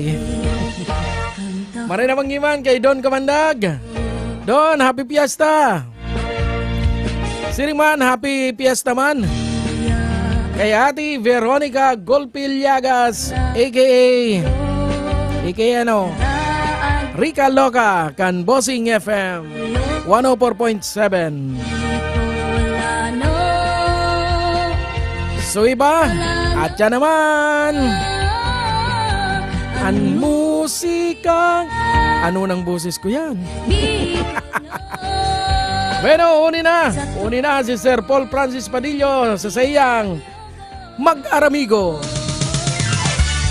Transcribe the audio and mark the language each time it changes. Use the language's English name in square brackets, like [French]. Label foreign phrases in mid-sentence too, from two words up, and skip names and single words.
[Bikol] Maray na Banggi man, kay Don Kamandag. Don, [English] happy fiesta. [Bikol] Siring man, [English] happy fiesta [Bikol] man kay Ate Veronica Golpilyagas aka ano, Rica Loca, kan Bossing FM 104.7. [Filipino] So iba, at yan naman ang musika. Ano ng boses ko yan? [Bikol] Bueno, uni na si Sir Paul Francis Padillo sa sayang Mag-Aramigo.